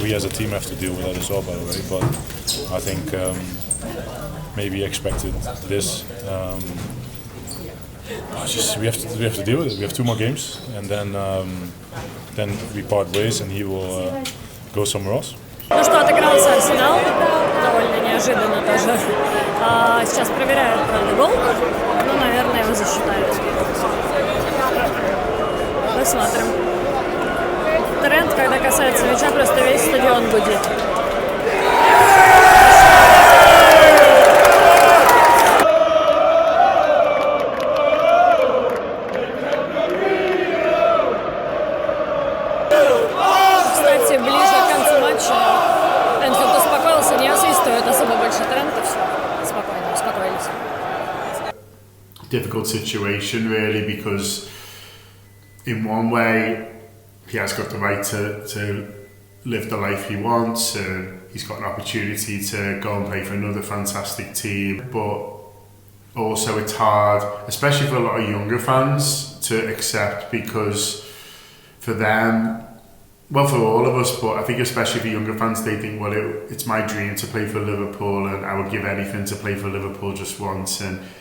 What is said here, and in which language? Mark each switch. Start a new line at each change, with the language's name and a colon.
English: We as a team have to deal with that as well, by the way. But I think maybe expected this. We have to deal with it. We have 2 more games, and then we part ways, and he will go somewhere else.
Russian: Ну что, отыгрался Арсенал, довольно неожиданно тоже. Сейчас проверяют, правда, гол. Ну, наверное, его засчитают. Посмотрим. Трент, когда касается мяча, просто весь стадион гудит. Кстати, ближе к концу матча Энфилд успокоился, не освистывает особо больше Трента. Все спокойно, успокоились.
English: Difficult situation really, because in one way he has got the right to live the life he wants, and he's got an opportunity to go and play for another fantastic team, but also it's hard, especially for a lot of younger fans, to accept, because for them, well, for all of us, but I think especially for younger fans, they think, well, it's my dream to play for Liverpool and I would give anything to play for Liverpool just once, and